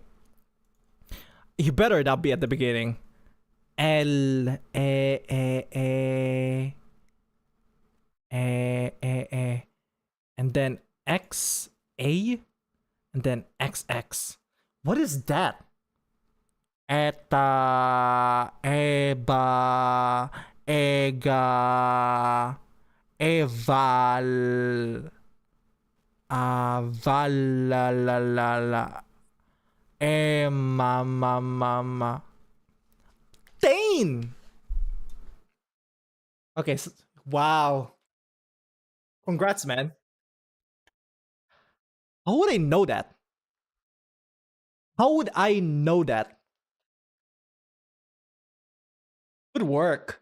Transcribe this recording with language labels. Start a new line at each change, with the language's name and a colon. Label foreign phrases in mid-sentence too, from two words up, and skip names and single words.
English: You better not be at the beginning. L and then X A and then XX. What is that? Eta, Eba, Ega, Eval, Aval, la la la la, Mama. Dane! Okay, so, wow. Congrats, man. How would I know that? How would I know that? Good work.